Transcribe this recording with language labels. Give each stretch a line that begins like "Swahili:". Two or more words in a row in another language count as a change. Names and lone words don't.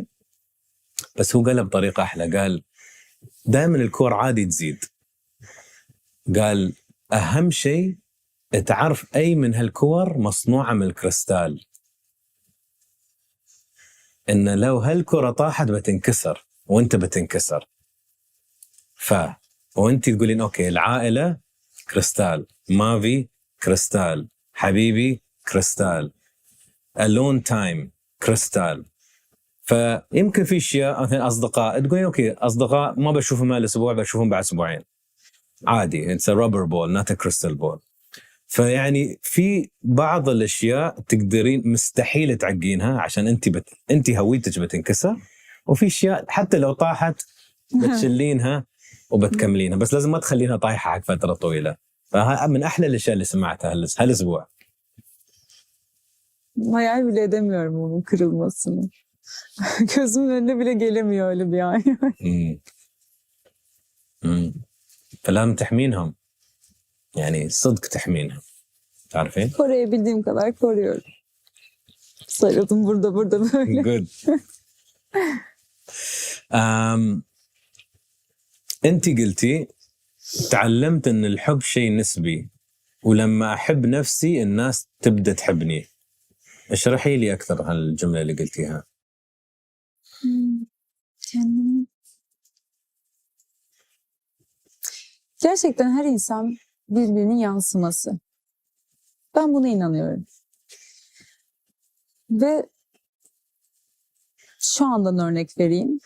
Arabic: بس هو قالها بطريقة أحلى، قال دائما الكور عادي تزيد، قال أهم شيء تعرف أي من هالكور مصنوعة من الكريستال، إن لو هالكرة طاحت بتنكسر وانت بتنكسر. وانت تقولين أوكي العائلة كريستال، مافي كريستال، حبيبي كريستال،
English: alone time كريستال.
Arabic: فيمكن في اشياء مثلا اصدقاء تقولين اوكي اصدقاء ما بشوفهم هالاسبوع، بشوفهم بعد اسبوعين، عادي،
English: it's a rubber ball not a crystal ball.
Arabic: فيعني في بعض الاشياء تقدرين مستحيل تعقينها عشان انت هويتك بتنكسر، وفي اشياء حتى لو طاحت بتشلينها وبتكملينها، بس لازم ما تخلينها طايحه حق فتره طويله. فها من احلى الاشياء اللي سمعتها هالاسبوع.
Turkish: Hayal bile edemiyorum onun kırılmasını. Gözümün önüne bile gelemiyor öyle bir an.
Arabic: فلازم تحمينهم، يعني صدق تحمينهم، تعرفين؟
Turkish: Koruyabildiğim kadar koruyorum. Sarıldım burada böyle.
Arabic: Good. أنت قلتي تعلمت أن الحب شيء نسبي، ولما أحب نفسي الناس تبدأ تحبني. اشرحي لي أكثر هالجملة اللي قلتيها.
Turkish: Kendimi... Gerçekten her insan birbirinin yansıması. Ben buna inanıyorum. Ve şu andan örnek vereyim.